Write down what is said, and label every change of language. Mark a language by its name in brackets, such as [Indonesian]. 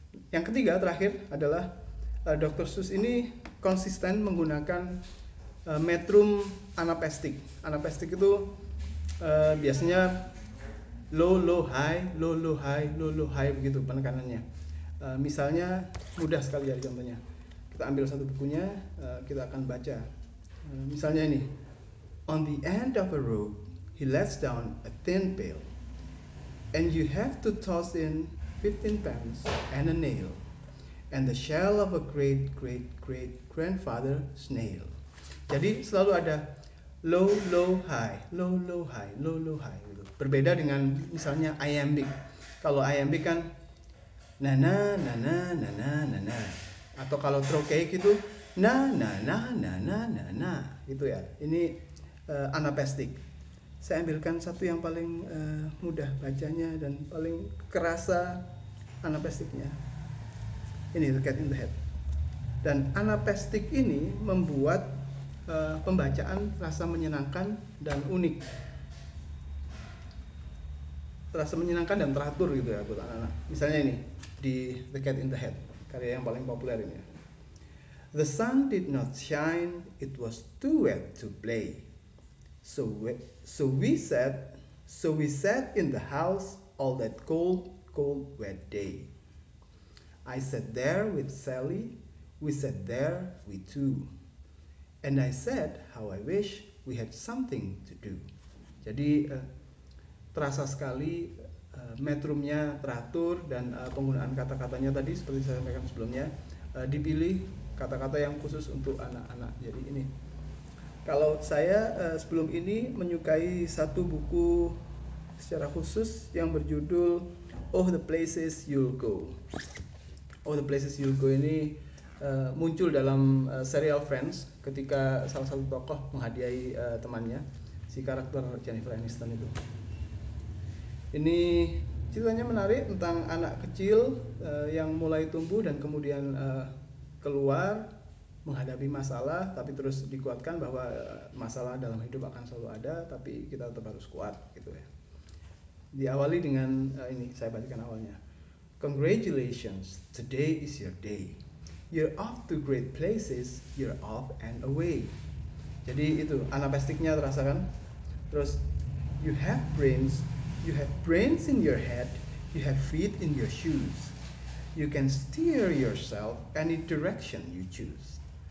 [Indonesian] Yang ketiga terakhir adalah Dr. Seuss ini konsisten menggunakan metrum anapestik. Anapestik itu biasanya [English] low low high, low low high, [Indonesian] low low high begitu penekanannya. Misalnya mudah sekali ya contohnya. Kita ambil satu bukunya, kita akan baca. Misalnya ini, [English] on the end of a rope he lets down a thin pail, and you have to toss in 15 pence and a nail, and the shell of a great great great grandfather snail. [Indonesian] Jadi selalu ada [English] low low high, low low high, [Indonesian] low low high gitu. Berbeda dengan misalnya iambic. Kalau iambic kan nana nana nana nana, atau kalau trochaic itu na na na na na na na gitu ya. Ini anapestik. Saya ambilkan satu yang paling mudah bacanya dan paling kerasa anapestiknya. Ini The Cat in the Hat. Dan anapestik ini membuat pembacaan rasa menyenangkan dan unik. Rasa menyenangkan dan teratur gitu ya buat anak-anak. Misalnya ini di The Cat in the Hat, karya yang paling populer ini. [English] The sun did not shine, it was too wet to play. So we sat in the house all that cold, wet day. I sat there with Sally, we sat there, we two. And I said how I wish we had something to do. [Indonesian] Jadi terasa sekali metrumnya teratur, dan penggunaan kata-katanya tadi seperti saya sampaikan sebelumnya, dipilih kata-kata yang khusus untuk anak-anak. Jadi ini, kalau saya sebelum ini menyukai satu buku secara khusus yang berjudul Oh the Places You'll Go. Oh the Places You'll Go ini muncul dalam serial Friends ketika salah satu tokoh menghadiahi temannya, si karakter Jennifer Aniston itu. Ini ceritanya menarik tentang anak kecil yang mulai tumbuh dan kemudian keluar menghadapi masalah, tapi terus dikuatkan bahwa masalah dalam hidup akan selalu ada, tapi kita tetap harus kuat gitu ya. Diawali dengan ini, saya bacakan awalnya. [English] Congratulations, today is your day. You're off to great places, you're off and away. [Indonesian] Jadi itu anapestiknya terasa kan. Terus [English] you have brains in your head, you have feet in your shoes, you can steer yourself any direction you choose.